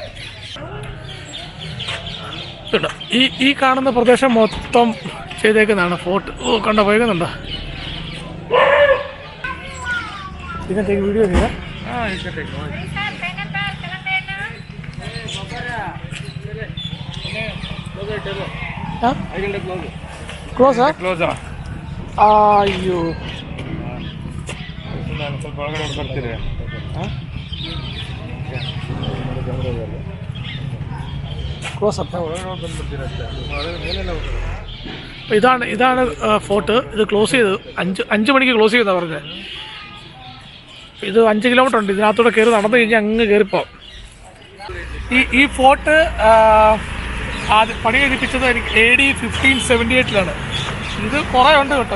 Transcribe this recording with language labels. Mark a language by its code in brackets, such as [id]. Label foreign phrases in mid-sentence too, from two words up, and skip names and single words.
[ml] ഈ കാണുന്ന പ്രദേശം മൊത്തം ചെയ്തേക്കുന്നതാണ് ഫോർട്ട്. ഓ കണ്ടോ, വൈകുന്നുണ്ടോ? ഇതിനകത്ത് വീഡിയോ ചെയ്യാം. ക്ലോസാ? [kn] ಅಯ್ಯೋ ಸ್ವಲ್ಪ ಒಳಗಡೆ ಬರ್ತೀರಿ? [en] close up. [kn] ಒಳಗಡೆ ಬಂದ್ಬಿಡ್ತೀರಿ ಅಷ್ಟೇ. ಮೇಲೆಲ್ಲ [ml] ഇതാണ് ഫോർട്ട്. ഇത് ക്ലോസ് ചെയ്ത് 5 മണിക്ക് ക്ലോസ് ചെയ്താ പറഞ്ഞത്. ഇത് 5 കിലോമീറ്റർ ഉണ്ട്. ഇതിനകത്തൂടെ കയറി നടന്നു കഴിഞ്ഞാൽ അങ്ങ് കയറിപ്പോ. ഈ ഫോർട്ട് ആദ്യം പണി കഴിപ്പിച്ചത് AD 1578 ഇത് കുറേ ഉണ്ട് കേട്ടോ.